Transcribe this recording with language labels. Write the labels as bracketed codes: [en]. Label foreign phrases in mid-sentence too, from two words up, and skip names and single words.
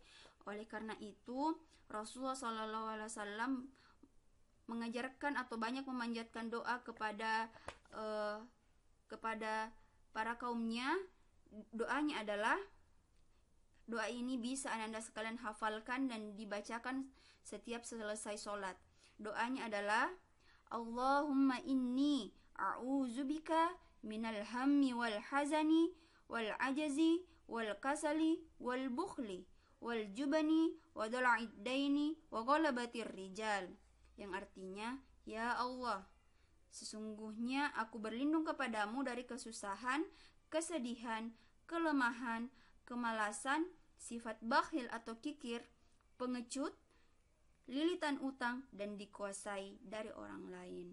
[id] Oleh karena itu Rasulullah SAW mengajarkan atau banyak memanjatkan doa kepada para kaumnya. Doanya adalah, doa ini bisa ananda sekalian hafalkan dan dibacakan setiap selesai sholat. Doanya adalah, [ar] اللهم إني أعوذ بك من الهم والحزن والعجز و كسل والبخل والجبن وضلع الدين وغلبة الرجال, [id] yang artinya, ya Allah, sesungguhnya aku berlindung kepadamu dari kesusahan, kesedihan, kelemahan, kemalasan, sifat bakhil atau kikir, pengecut, lilitan utang, dan dikuasai dari orang lain.